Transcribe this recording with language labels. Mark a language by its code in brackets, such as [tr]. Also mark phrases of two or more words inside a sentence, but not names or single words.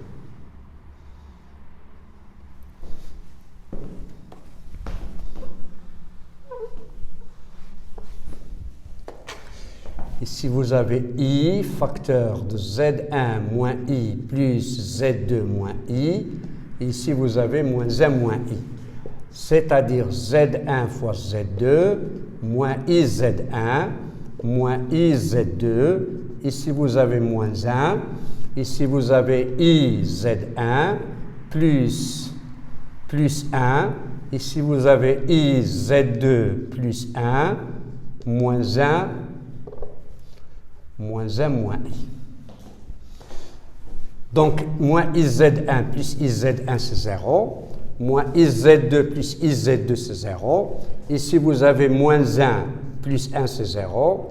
[fr] Ici, vous avez i, facteur de z1 moins i plus z2 moins i. Ici, vous avez moins 1 moins i. C'est-à-dire z1 fois z2 moins i z1 moins i z2. Ici, vous avez moins 1. Ici, vous avez i z1 plus 1. Ici, vous avez i z2 plus 1 moins 1 moins 1 moins i. Donc, moins iz1 plus iz1, c'est 0. Moins iz2 plus iz2, c'est 0. Ici, vous avez moins 1 plus 1, c'est 0.